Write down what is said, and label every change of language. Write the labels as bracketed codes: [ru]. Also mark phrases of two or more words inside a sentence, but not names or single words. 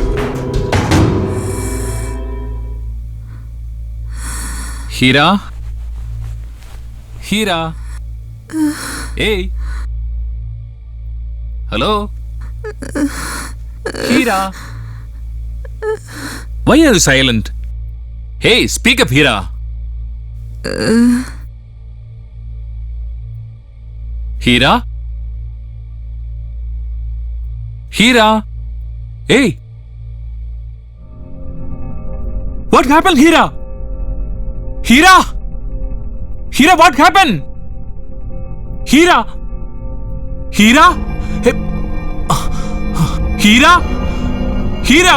[en] Hira, Hira. Hey. Hello. Hira. Why are you silent? Hey, speak up, Hira. Hira? Hira? Hey! What happened, Hira? Hira! Hira, what happened? Hira! Hira? Hey. Hira? Hira?